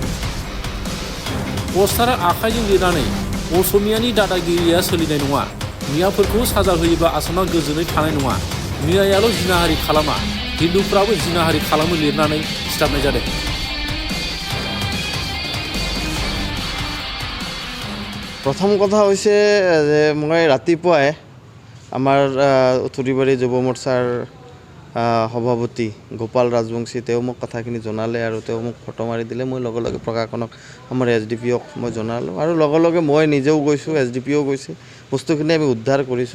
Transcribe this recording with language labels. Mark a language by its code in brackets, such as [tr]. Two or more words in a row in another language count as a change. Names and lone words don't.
[brx] पोस्टारा आखाइजों लिरनानै असमियानि दादागिरिया सोलिनाय नङा, मियाफोरखौ साजा होयोब्ला आसामा गोजोनै थानाय नङा, मियायाल' जिनाहारि खालामा, हिन्दुफ्राबो जिनाहारि खालामो लिरनानै सिथाबनाय जादों। [as] প্ৰথম কথা হৈছে যে মই ৰাতিপুৱাই আমাৰ উত্তৰবাৰী যুৱ মোৰ্চাৰ সভাপতি গোপাল ৰাজবংশী তেওঁ মোক কথাখিনি জনালে আৰু তেওঁ মোক ফটো মাৰি দিলে। মই লগে লগে প্ৰশাসনক আমাৰ SDPOক মই জনালোঁ আৰু লগে লগে মই নিজেও গৈছোঁ, SDPO গৈছে, বস্তুখিনি আমি উদ্ধাৰ কৰিছোঁ।